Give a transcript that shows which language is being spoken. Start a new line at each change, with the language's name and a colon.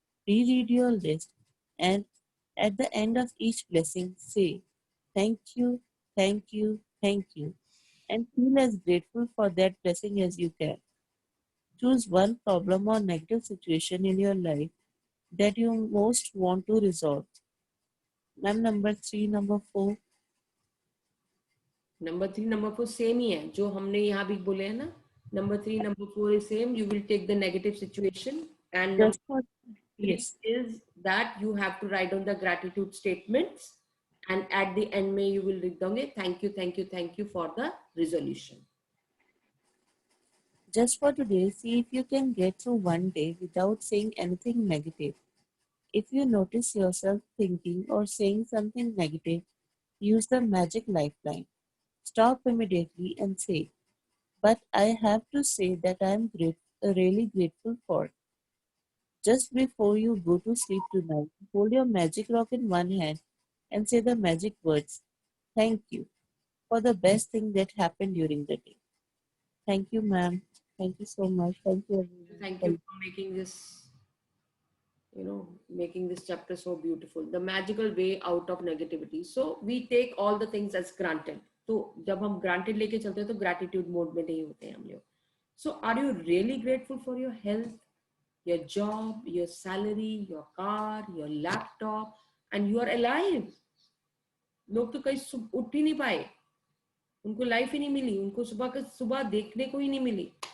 English: Reread your list, and at the end of each blessing, say thank you, thank you, thank you, and feel as grateful for that blessing as you can. Choose one problem or negative situation in your life that you most want to resolve. Ma'am, number 3, number 4.
Hindi: Number 3 number 4 same ही है जो हमने यहाँ भी बोले हैं ना. Number 3 number 4
English: is same. You will take the negative situation, and Just number for 3 yes, is that you have to write down the gratitude statements, and at the end
Hindi: में
English: you will write down thank you, thank you, thank you for the resolution. just for today, see if you can get through one day without saying anything negative. If you notice yourself thinking or saying something negative, use the magic lifeline. Stop immediately and say, but I have to say that I am really grateful for. Just before you go to sleep tonight, hold your magic rock in one hand and say the magic words, thank you, for the best thing that happened during the day. Thank you, ma'am. Thank you so much. Thank you, everyone. Thank you for making this, making this chapter so beautiful. The magical way out of negativity. So we take all the things as granted.
Hindi: तो जब हम granted लेके चलते हैं तो gratitude mode में नहीं होते हैं हम लोग.
English: So are you really grateful for your health, your job, your salary, your car, your laptop, and you are alive?
Hindi: लोग तो कहीं उठ ही नहीं पाए, उनको लाइफ ही नहीं मिली, उनको सुबह देखने को ही नहीं मिली.